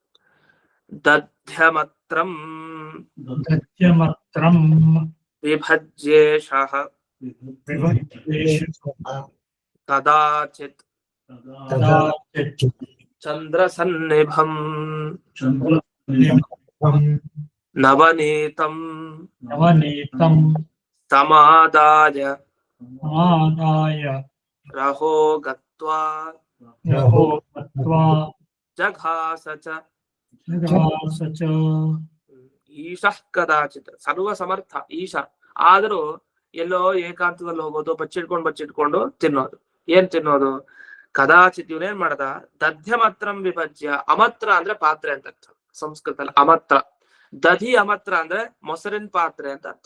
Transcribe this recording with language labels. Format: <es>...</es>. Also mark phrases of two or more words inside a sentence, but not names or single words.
<sa>ದಧ್ಯಮತ್ರಂ ವಿಭಜ್ಯೇಷಃ ಕದಾಚಿತ್ ಕದಾಚಿತ್ ಚಂದ್ರಸನ್ನಿಭಂ ಚಂದ್ರಸನ್ನಿಭಂ ನವನೀತಂ ನವನೀತಂ ಸಮಾದಾಯ ಸಮಾದಾಯ ರಹೋ ಗತ್ವಾ ಯಹೋ ಗತ್ವಾ ಜಘಾಸ ಚ ಜಘಾಸ ಚ. ಈಶಃ ಕದಾಚಿತ್</sa> <kn>ಸರ್ವ ಸಮರ್ಥ ಈಶ ಆದರೂ ಎಲ್ಲೋ ಏಕಾಂತದಲ್ಲಿ ಹೋಗೋದು ಬಚ್ಚಿಟ್ಕೊಂಡು ತಿನ್ನೋದು. ಏನ್ ತಿನ್ನೋದು? ಕದಾಚಿತ್ ಇವನೇನ್ ಮಾಡ್ದ?</kn> <sa>ದಧ್ಯಮತ್ರಂ ವಿಭಜ್ಯ.</sa> <kn>ಅಮತ್ರ ಅಂದ್ರೆ ಪಾತ್ರೆ ಅಂತ ಅರ್ಥ ಸಂಸ್ಕೃತದಲ್ಲಿ. ಅಮತ್ರ ದಧಿ ಅಮತ್ರ ಅಂದ್ರೆ ಮೊಸರಿನ ಪಾತ್ರೆ ಅಂತ ಅರ್ಥ.</kn>